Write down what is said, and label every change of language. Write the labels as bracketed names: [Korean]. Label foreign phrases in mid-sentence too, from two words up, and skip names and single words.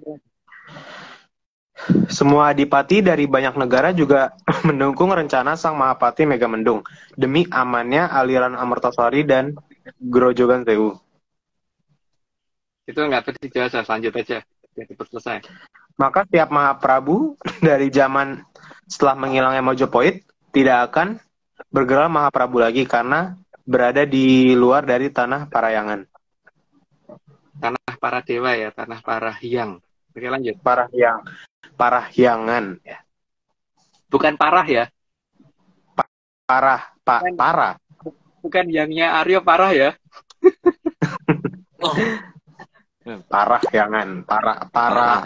[Indonesian] Semua adipati dari banyak negara juga mendukung rencana Sang Mahapati Megamendung demi amannya aliran Amertasari dan Grojogan Sewu. itu nggak perlu dijelasin, lanjut aja. Ya cepat selesai. Maka setiap Mahaprabu dari zaman setelah menghilangnya Mojopahit tidak akan bergerak Mahaprabu lagi karena berada di luar dari tanah Parayangan. Tanah para dewa ya, tanah para hyang. Oke lanjut. Parahyangan ya. Bukan parah ya. Parah. Bukan yangnya Aryo parah ya. Oh. Parahyangan, parah.